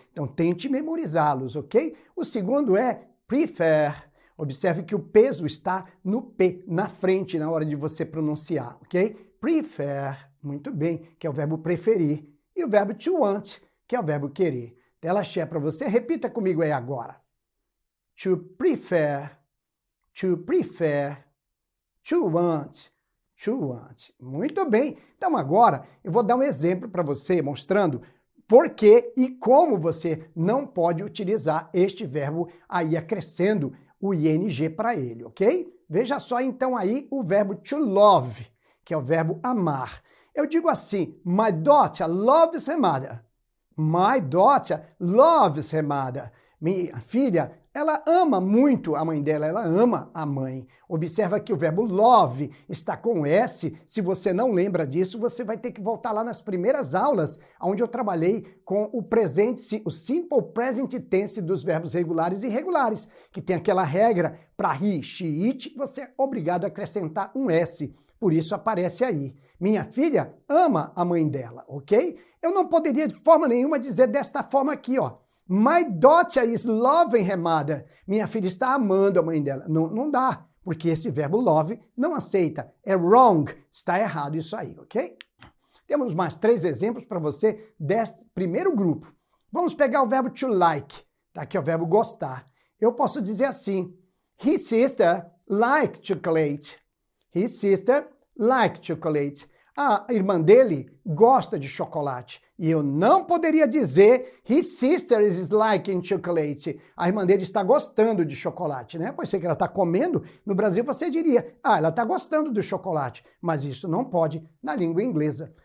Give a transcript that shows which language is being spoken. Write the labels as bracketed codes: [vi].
[pt] Então tente memorizá-los, ok? O segundo é prefer. Observe que o peso está no P, na frente, na hora de você pronunciar, ok? Prefer, muito bem, que é o verbo preferir. E o verbo to want, que é o verbo querer. Tela cheia para você, repita comigo aí agora. [en] To prefer, to prefer, to want. To want. [pt] Muito bem. Então agora eu vou dar um exemplo para você mostrando por que e como você não pode utilizar este verbo aí acrescendo o ing para ele, ok? Veja só então aí o verbo to love, que é o verbo amar. Eu digo assim, [en] my daughter loves her mother. My daughter loves her mother. [pt] Minha filha, ela ama muito a mãe dela, ela ama a mãe. Observa que o verbo love está com S. Se você não lembra disso, você vai ter que voltar lá nas primeiras aulas, onde eu trabalhei com o presente, o simple present tense dos verbos regulares e irregulares, que tem aquela regra para he, she, it, você é obrigado a acrescentar um S. Por isso aparece aí. Minha filha ama a mãe dela, ok? Eu não poderia de forma nenhuma dizer desta forma aqui, ó. [en] My daughter is loving her mother. [pt] Minha filha está amando a mãe dela. Não, não dá, porque esse verbo love não aceita. É wrong. Está errado isso aí, ok? Temos mais 3 exemplos para você deste primeiro grupo. Vamos pegar o verbo to like. Tá aqui é o verbo gostar. Eu posso dizer assim. [en] His sister like chocolate. His sister like chocolate. [pt] A irmã dele gosta de chocolate. E eu não poderia dizer [en] his sister is liking chocolate. [pt] A irmã dele está gostando de chocolate, né? Pois sei que ela está comendo. No Brasil você diria, ela está gostando do chocolate. Mas isso não pode na língua inglesa.